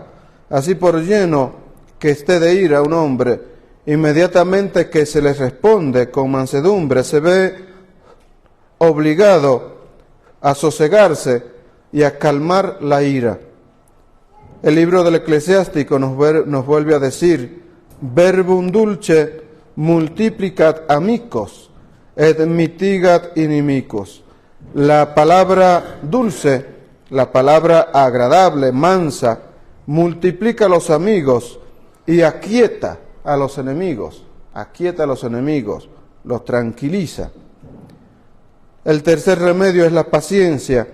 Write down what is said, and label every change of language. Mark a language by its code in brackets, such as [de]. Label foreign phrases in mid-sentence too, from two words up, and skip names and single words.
[es] Así por lleno que esté de ira un hombre, inmediatamente que se le responde con mansedumbre, se ve obligado a sosegarse y a calmar la ira. El libro del Eclesiástico nos vuelve a decir: [la] verbum dulce multiplicat amicos et mitigat inimicos. [es] La palabra dulce, la palabra agradable, mansa, multiplica a los amigos y aquieta a los enemigos, los tranquiliza. El tercer remedio es la paciencia.